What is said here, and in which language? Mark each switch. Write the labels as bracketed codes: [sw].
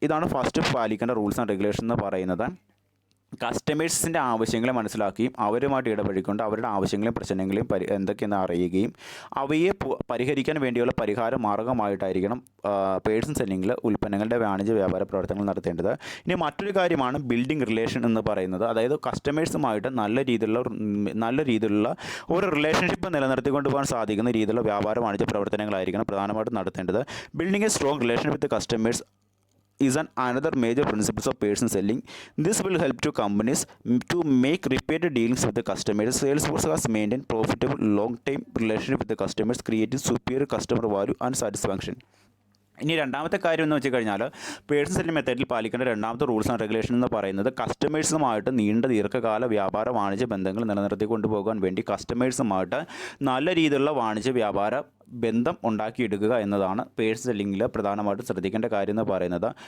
[ml] ഇതാണ് ഫസ്റ്റ് പാലിക്കേണ്ട rules and regulation എന്ന് പറയുന്നത്. കസ്റ്റമേഴ്സിൻ്റെ ആവശ്യങ്ങളെ മനസ്സിലാക്കുകയും അവരുമായിട്ട് ഇടപഴകിക്കൊണ്ട് അവരുടെ ആവശ്യങ്ങളെയും പ്രശ്നങ്ങളെയും എന്തൊക്കെയെന്ന് അറിയുകയും അവയെ പരിഹരിക്കാൻ വേണ്ടിയുള്ള പരിഹാര മാർഗമായിട്ടായിരിക്കണം പേഴ്സൺ സെല്ലിങ്ങിൽ ഉൽപ്പന്നങ്ങളുടെ വാണിജ്യ വ്യാപാര പ്രവർത്തനങ്ങൾ നടത്തേണ്ടത്. ഇനി മറ്റൊരു കാര്യമാണ് ബിൽഡിംഗ് റിലേഷൻ എന്ന് പറയുന്നത്. അതായത് കസ്റ്റമേഴ്സുമായിട്ട് നല്ല രീതിയിലുള്ള ഒരു റിലേഷൻഷിപ്പ് നിലനിർത്തിക്കൊണ്ട് പോകാൻ സാധിക്കുന്ന രീതിയിലുള്ള വ്യാപാര വാണിജ്യ പ്രവർത്തനങ്ങളായിരിക്കണം പ്രധാനമായിട്ടും നടത്തേണ്ടത്. [en] Building a strong relation with customers is another major principles of person selling. This will help to companies to make repeated dealings with the customers. Salesforce has maintained profitable long-term relationship with the customers, creating superior customer value and satisfaction. [ml] ഇനി രണ്ടാമത്തെ കാര്യം എന്ന് വെച്ച് കഴിഞ്ഞാൽ person selling മെത്തേഡിൽ പാലിക്കേണ്ട രണ്ടാമത്തെ rules and regulation എന്ന് പറയുന്നത് കസ്റ്റമേഴ്സുമായിട്ട് ദീർഘകാല വ്യാപാര വാണിജ്യ ബന്ധങ്ങൾ നിലനിർത്തി കൊണ്ടുപോകാൻ വേണ്ടി കസ്റ്റമേഴ്സുമായിട്ട് നല്ല രീതിയിലുള്ള വാണിജ്യ വ്യാപാര ബന്ധം ഉണ്ടാക്കിയെടുക്കുക എന്നതാണ് പേഴ്സൺ സെല്ലിങ്ങിൽ പ്രധാനമായിട്ടും ശ്രദ്ധിക്കേണ്ട കാര്യം എന്ന് പറയുന്നത്.